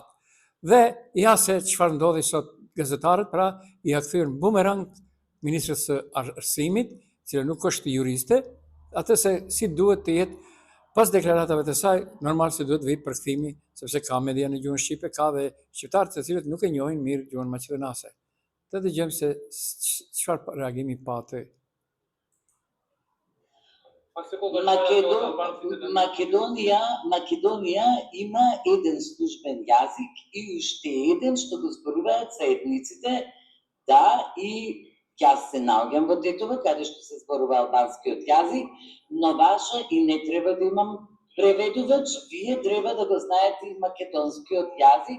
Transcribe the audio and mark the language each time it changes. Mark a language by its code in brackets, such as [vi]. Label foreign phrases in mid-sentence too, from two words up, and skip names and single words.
[sq] Dhe ja se çfarë ndodhi sot gazetarët, pra i ia kthyen bumerang ministres së arsimit, cila nuk është juriste, atë se si duhet të jetë pas deklaratave të saj, normal se duhet vijë përkthimi, sepse ka media në gjuhën shqipe, ka dhe shqiptarë të cilët nuk e njohin mirë gjuhën maqedonase. Të dëgjojmë se çfarë reagimi pati. [mk] Македонија има еден службен јазик и уште еден што го зборуваат заедниците, да, и јас се наоѓам во Тетово, каде што се зборува албанскиот јазик, но важа и не треба да имам преведувач, вие треба да го знаете и македонскиот јазик.